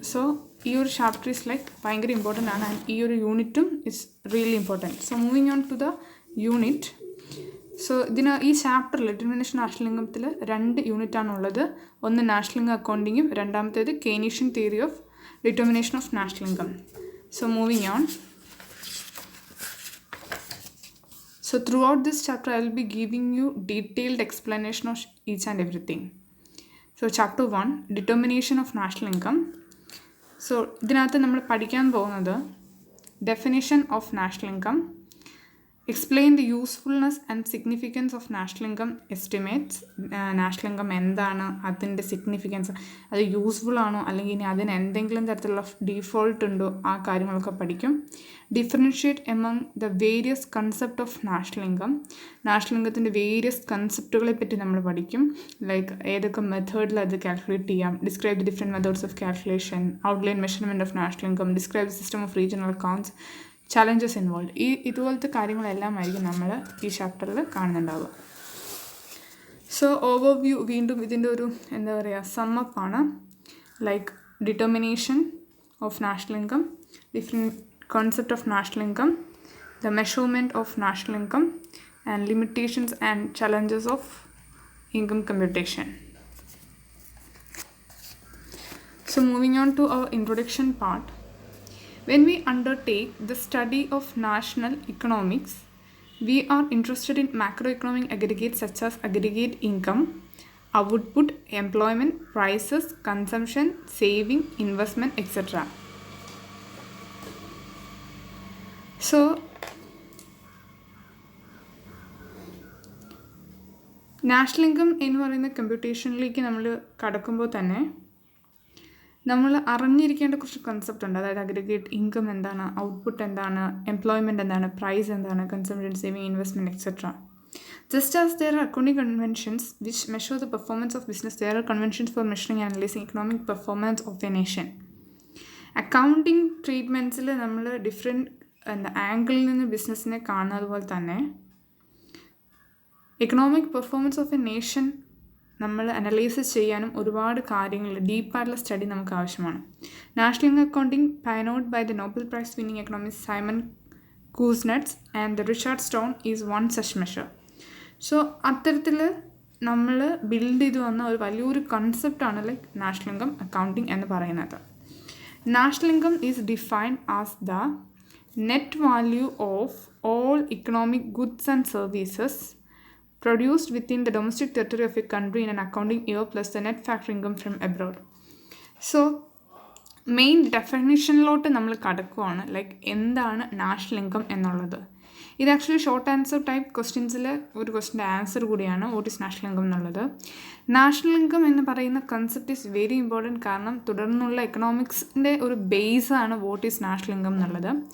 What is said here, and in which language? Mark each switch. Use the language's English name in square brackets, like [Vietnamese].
[Malayalam] So ഈ ഒരു chapter is like ഭയങ്കര ഇമ്പോർട്ടൻ്റ് ആണ്. ആൻഡ് ഈ ഒരു യൂണിറ്റും [English] It's really important. [Malayalam] So moving on to the unit. So ഈ ചാപ്റ്ററിൽ ഡിറ്റർമിനേഷൻ നാഷണൽ ഇൻകത്തിൽ 2 യൂണിറ്റാണുള്ളത്. ഒന്ന് നാഷണൽ ഇൻകം അക്കൗണ്ടിങ്ങും രണ്ടാമത്തേത് Keynesian theory of determination of national income. [English] So moving on. So throughout this chapter I will be giving you detailed explanation of each and everything. So chapter 1, determination of national income. So [Malayalam] ഇതിനകത്ത് നമ്മൾ പഠിക്കാൻ പോകുന്നത് [English] definition of national income, explain the usefulness and significance of national income estimates. [Malayalam] National income എന്താണ്, അതിൻ്റെ significance, അത് useful ആണോ അല്ലെങ്കിൽ ഇനി അതിന് എന്തെങ്കിലും തരത്തിലുള്ള ഡീഫോൾട്ട് ഉണ്ടോ, ആ കാര്യങ്ങളൊക്കെ പഠിക്കും. [English] differentiate among the various concept of national income, [Malayalam] national ഇൻകത്തിൻ്റെ various കൺസെപ്റ്റുകളെ പറ്റി നമ്മൾ പഠിക്കും. [English] like [Malayalam] ഏതൊക്കെ മെത്തേഡിൽ അത് കാൽക്കുലേറ്റ് ചെയ്യാം, [English] Describe the different methods of calculation, outline measurement of national income, describe the system of regional accounts, challenges involve. [Malayalam] ഇതുപോലത്തെ കാര്യങ്ങളെല്ലാം ആയിരിക്കും നമ്മൾ ഈ ചാപ്റ്ററിൽ കാണുന്നുണ്ടാവുക. സോ ഓവർവ്യൂ വീണ്ടും ഇതിൻ്റെ ഒരു എന്താ പറയുക സമ്മപ്പ് ആണ്. [English] Like determination of national income, different concept of national income, the measurement of national income, and limitations and challenges of income computation. So moving on to our introduction part. When we undertake the study of national economics, we are interested in macroeconomic aggregates such as aggregate income, output, employment, prices, consumption, saving, investment, etc. [Malayalam] So national income എന്ന് പറയുന്ന കമ്പ്യൂട്ടേഷനിലേക്ക് നമ്മൾ കടക്കുമ്പോൾ തന്നെ നമ്മൾ അറിഞ്ഞിരിക്കേണ്ട കുറച്ച് concept ഉണ്ട്. അതായത് അഗ്രിഗേറ്റ് ഇൻകം എന്താണ്, ഔട്ട്പുട്ട് എന്താണ്, എംപ്ലോയ്മെൻറ്റ് എന്താണ്, പ്രൈസ് എന്താണ്, consumption, saving, investment etcetera. [English] Just as there are accounting conventions which measure the performance of business, there are conventions for measuring and analysing economic performance of a nation. [Malayalam] Accounting ട്രീറ്റ്മെൻറ്റ്സിൽ നമ്മൾ different ആംഗിളിൽ നിന്ന് ബിസിനസ്സിനെ കാണുന്നത് പോലെ തന്നെ economic performance of A nation നമ്മൾ analyse ചെയ്യാനും ഒരുപാട് കാര്യങ്ങൾ, ഡീപ്പായിട്ടുള്ള സ്റ്റഡി നമുക്ക് ആവശ്യമാണ്. [English] National income accounting pioneered by the Nobel prize winning economist Simon Kuznets and the Richard Stone is one such measure. [Malayalam] So അത്തരത്തിൽ നമ്മൾ ബിൽഡ് ചെയ്ത് വന്ന ഒരു വലിയൊരു കൺസെപ്റ്റാണ് ലൈക്ക് നാഷണൽ ഇൻകം അക്കൗണ്ടിങ് എന്ന് പറയുന്നത്. [English] National income is defined as the net value of all economic goods and services produced within the domestic territory of a country in an accounting year plus the net factor income from abroad. [Malayalam] So main ഡെഫിനിഷനിലോട്ട് നമ്മൾ കടക്കുവാണ്. Like എന്താണ് national income എന്നുള്ളത്. ഇത് actually short answer type ക്വസ്റ്റ്യൻസിൽ ഒരു ക്വസ്റ്റ്യൻ്റെ answer കൂടിയാണ് [English] what is national income [Malayalam] എന്നുള്ളത്. National income എന്ന് പറയുന്ന concept [English] Is very important. [Malayalam] കാരണം തുടർന്നുള്ള എക്കണോമിക്സിൻ്റെ ഒരു ബേസാണ് [English] what is national income [Malayalam] എന്നുള്ളത്.